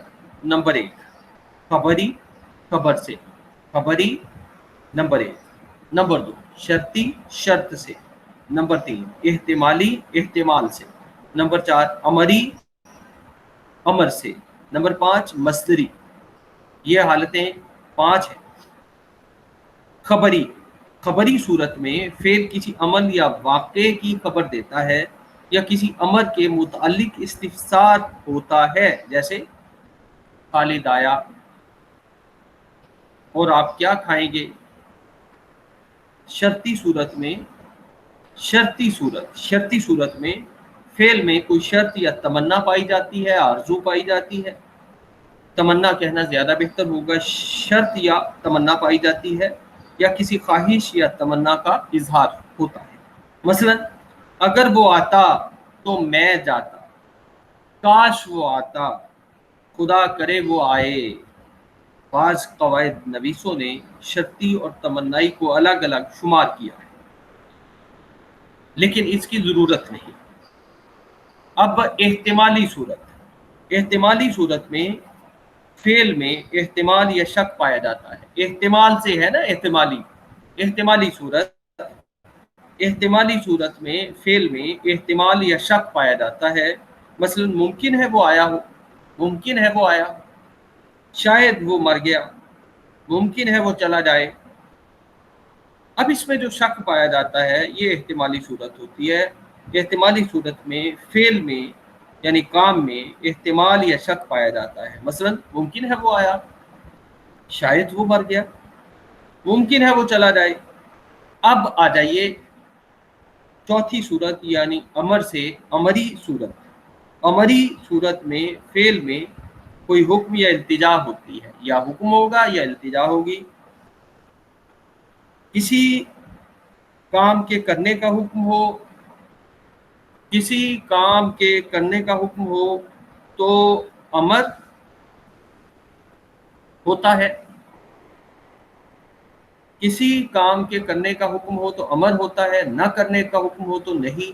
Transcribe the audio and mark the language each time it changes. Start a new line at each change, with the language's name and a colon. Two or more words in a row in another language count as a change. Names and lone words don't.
Urdu: نمبر 1 خبری، خبر سے، خبری نمبر 1۔ نمبر 2 شرطی، شرط سے۔ نمبر 3 احتمالی، احتمال سے۔ نمبر 4 امری، امر سے۔ نمبر 5 مصدری۔ یہ حالتیں 5 ہیں۔ خبری، خبری صورت میں فعل کسی عمل یا واقعے کی خبر دیتا ہے یا کسی امر کے متعلق استفسار ہوتا ہے، جیسے خالد آیا اور آپ کیا کھائیں گے۔ شرطی صورت میں شرطی صورت میں فعل میں کوئی شرط یا تمنا پائی جاتی ہے، آرزو پائی جاتی ہے۔ تمنا کہنا زیادہ بہتر ہوگا۔ شرط یا تمنا پائی جاتی ہے یا کسی خواہش یا تمنا کا اظہار ہوتا ہے۔ مثلا اگر وہ آتا تو میں جاتا، کاش وہ آتا، خدا کرے وہ آئے۔ بعض قواعد نویسوں نے شرطی اور تمنائی کو الگ الگ شمار کیا ہے، لیکن اس کی ضرورت نہیں۔ اب احتمالی صورت، احتمالی صورت میں فعل میں احتمال یا شک پایا جاتا ہے۔ احتمال سے ہے نا احتمالی، احتمالی صورت، احتمالی صورت میں فعل میں احتمال یا شک پایا جاتا ہے۔ مثلا ممکن ہے وہ آیا ہو، ممکن ہے وہ آیا، شاید وہ مر گیا، ممکن ہے وہ چلا جائے۔ اب اس میں جو شک پایا جاتا ہے یہ احتمالی صورت ہوتی ہے۔ احتمالی صورت میں فعل میں یعنی کام میں احتمال یا شک پایا جاتا ہے۔ مثلا ممکن ہے وہ آیا، شاید وہ مر گیا، ممکن ہے وہ چلا جائے۔ اب آ جائیے چوتھی صورت یعنی امر سے امری صورت۔ امری صورت میں فعل میں کوئی حکم یا التجا ہوتی ہے، یا حکم ہوگا یا التجا ہوگی. کسی کام کے کرنے کا حکم ہو، کسی کام کے کرنے کا حکم ہو تو امر ہوتا ہے، کسی کام کے کرنے کا حکم ہو تو امر ہوتا ہے، نہ کرنے کا حکم ہو تو نہیں.